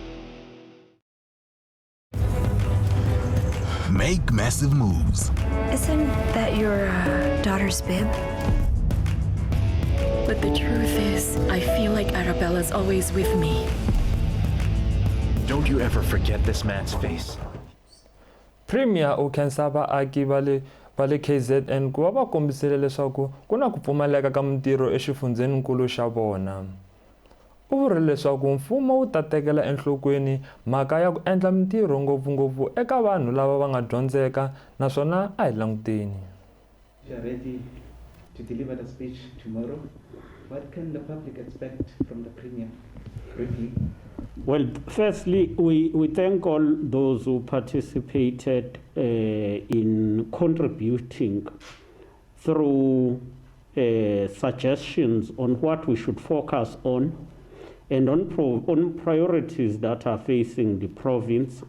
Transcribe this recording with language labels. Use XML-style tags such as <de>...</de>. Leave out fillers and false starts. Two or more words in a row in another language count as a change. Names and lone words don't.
<en>Make massive moves. Isn't that your daughter's bib? But the truth is, I feel like Arabella's always with me. Don't you ever forget this man's face.</en> <ts>Premier ukhensa vaaki va le KZN ku va va kombisile leswaku ku na ku pfumaleka ka mintirho exifundzeninkulu xa vona. U vurile leswaku mfumo wu ta tekela enhlokweni mhaka ya ku endla mintirho ngopfungopfu eka vanhu lava va nga dyondzeka naswona a hi languteni.</ts> <en>You are ready to deliver the speech tomorrow. What can the public expect from the Premier? Briefly. Well, firstly, we thank all those who participated in contributing through suggestions on what we should focus on and on priorities that are facing the province.</en>